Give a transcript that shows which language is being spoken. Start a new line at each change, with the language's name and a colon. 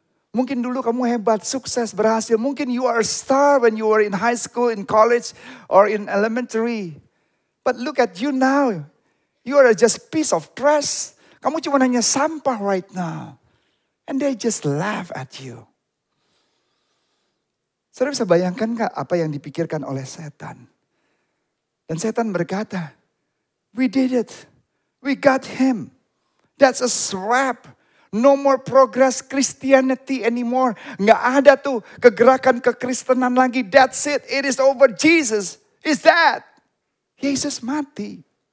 Indonesian: Mungkin dulu kamu hebat, sukses, berhasil. Mungkin
English: you are a star when you were in high school, in college, or in elementary. But look at you now. You are just piece of trash.
Indonesian: Kamu cuma hanya sampah
English: right now. And they just laugh at you.
Indonesian: Saudara bisa bayangkan gak apa yang dipikirkan oleh setan? Dan setan berkata,
English: we did it. We got him. That's a trap. No more progress Christianity anymore.
Indonesian: Nggak ada tuh kegerakan kekristenan lagi.
English: That's it. It is over. Jesus is that.
Indonesian: Yesus mati.